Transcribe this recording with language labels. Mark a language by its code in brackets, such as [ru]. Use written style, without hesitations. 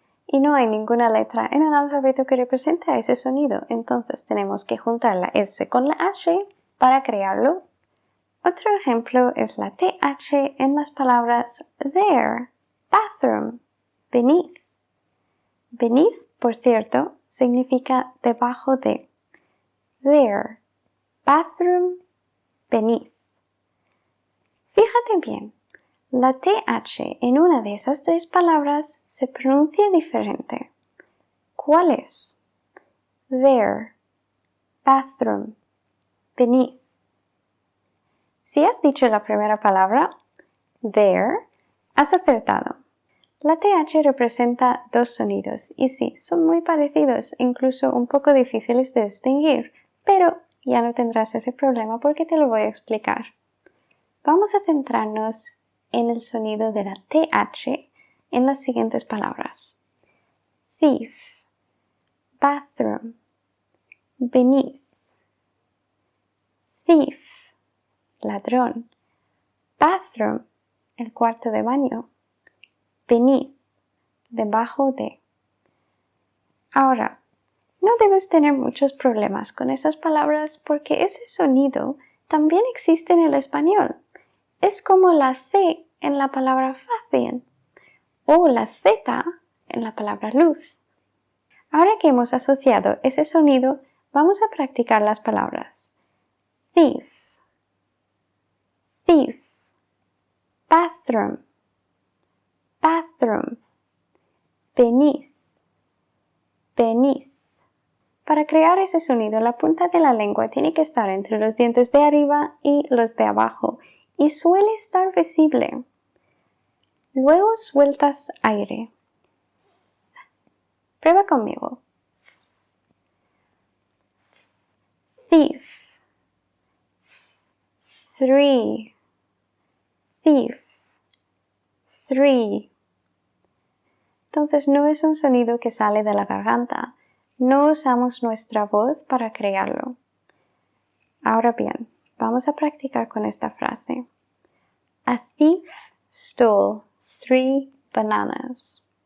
[es] Y no hay ninguna letra en el alfabeto que represente a ese sonido, entonces tenemos que juntar la S con la H para crearlo. Otro ejemplo es la TH en las palabras there, bathroom, beneath. Beneath, por cierto, significa debajo de. [en] There, bathroom, beneath. [es] Fíjate bien, la TH en una de esas tres palabras se pronuncia diferente. ¿Cuál es? [en] There, bathroom, beneath. [es] Si has dicho la primera palabra, there, has acertado. La TH representa dos sonidos y sí, son muy parecidos, incluso un poco difíciles de distinguir, pero ya no tendrás ese problema porque te lo voy a explicar. Vamos a centrarnos en el sonido de la TH en las siguientes palabras. [en] Thief, bathroom, beneath. Thief, ladrón. [es] Bathroom, el cuarto de baño. Beneath, debajo de. Ahora, no debes tener muchos problemas con esas palabras porque ese sonido también existe en el español. Es como la C en la palabra fácil o la Z en la palabra luz. Ahora que hemos asociado ese sonido, vamos a practicar las palabras. [en] Thief, thief, bathroom, bathroom, beneath, beneath. [es] Para crear ese sonido, la punta de la lengua tiene que estar entre los dientes de arriba y los de abajo y suele estar visible. Luego sueltas aire. Prueba conmigo. [en] Thief, three, thief, three. [es] Entonces no es un sonido que sale de la garganta. No usamos nuestra voz para crearlo. Ahora bien, vamos a practicar con esta frase. [en] A thief stole 3 bananas.